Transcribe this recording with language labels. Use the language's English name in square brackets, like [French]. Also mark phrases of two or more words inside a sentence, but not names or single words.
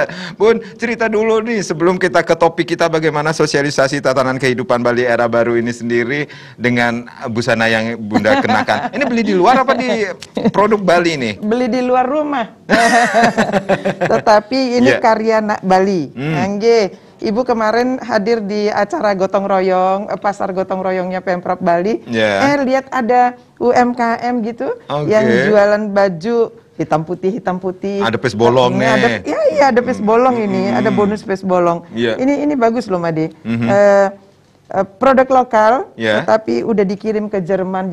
[Indonesian] Bun, cerita dulu nih sebelum kita ke topik kita, bagaimana sosialisasi tatanan kehidupan Bali era baru ini sendiri dengan busana yang Bunda kenakan. Ini beli di luar apa di produk Bali nih? Beli di luar rumah. Tetapi ini karya anak Bali. [Balinese] Angge. [Indonesian] Ibu kemarin hadir di acara gotong royong, pasar gotong royongnya Pemprov Bali. Lihat ada UMKM gitu yang jualan baju hitam putih. Ada pes bolong nih. Ada pes bolong ini, ada bonus pes bolong. Ini bagus loh, Made. Produk lokal, tapi udah dikirim ke Jerman.